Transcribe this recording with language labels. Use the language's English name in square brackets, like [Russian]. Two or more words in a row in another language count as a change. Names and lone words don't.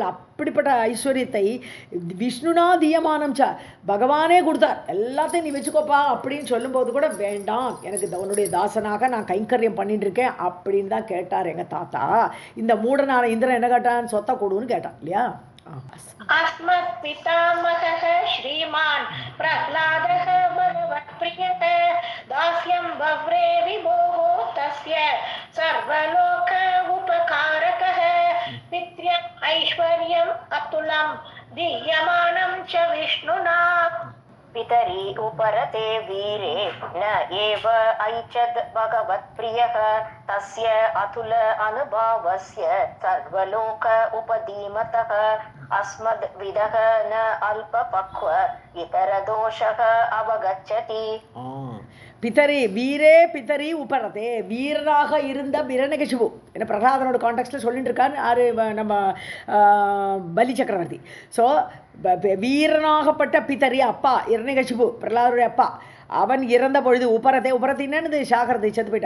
[Tamil] அப்படிப்பட்ட ஐஸ்வர்யத்தை [Sanskrit] विष्णुना दीयमानम् [Tamil] பகவானே கொடுத்தார். எல்லாத்தையும் நீ வச்சுக்கோப்பா அப்படின்னு சொல்லும்போது கூட வேண்டாம், எனக்கு உன்னுடைய தாசனாக நான் கைங்கரியம் பண்ணிட்டு இருக்கேன் அப்படின்னு தான் கேட்டார் எங்கள் தாத்தா. இந்த மூடனான இந்திரன் என்ன கேட்டான்? சொத்தை கொடுன்னு கேட்டான் இல்லையா? [Sanskrit] अस्मत् पितामहः श्रीमान् प्रह्लादः भगवत्प्रियः दास्यं वव्रे विभोः तस्य सर्वलोक उपकारकः पित्र्यम् ऐश्वर्यम् अतुलं दीयमानं च विष्णुना. पितरि उपरते वीरे न एव ऐचद् भगवत्प्रियः तस्य अतुल अनुभावस्य सर्वलोक उपधीमतः अस्मद् विदः न अल्पपक्व इतरदोषः अवगच्छति. पितरि वीरे पितरि उपरते, [Tamil] வீரனாக இருந்த இரணிகசிபு, என்ன பிரகலாதனோட கான்டெக்ஸ்டில் சொல்லிட்டு இருக்கான்னு யாரு நம்ம பலி சக்கரவர்த்தி. ஸோ வீரனாகப்பட்ட பிதரி அப்பா இரணிகசிபு, பிரகலாதனுடைய அப்பா, அவன் இறந்த பொழுது உபரத்தை உபரத்தின்னு சாகரத்தை செத்து போயிட்டான்.